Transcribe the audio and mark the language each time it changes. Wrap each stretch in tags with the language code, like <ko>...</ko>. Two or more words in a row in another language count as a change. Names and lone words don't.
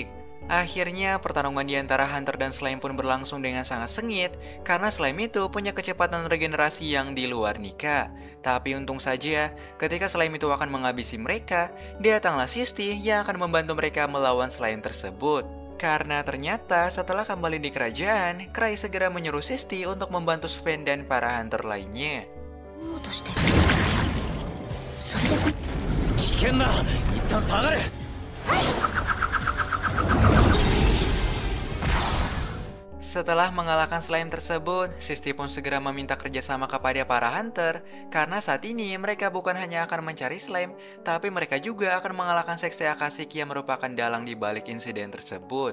<id>Akhirnya, pertarungan di antara hunter dan slime pun berlangsung dengan sangat sengit karena slime itu punya kecepatan regenerasi yang di luar nikah. Tapi untung saja, ketika slime itu akan menghabisi mereka, datanglah Sisti yang akan membantu mereka melawan slime tersebut. Karena ternyata setelah kembali di kerajaan, Cray segera menyuruh Sisti untuk membantu Sven dan para hunter lainnya.</id> <ja>危険だ。一旦下がれ。</ja> <id>Setelah mengalahkan slime tersebut, Sisti pun segera meminta kerjasama kepada para hunter karena saat ini mereka bukan hanya akan mencari slime, tapi mereka juga akan mengalahkan sekte Akasik yang merupakan dalang di balik insiden tersebut.</id>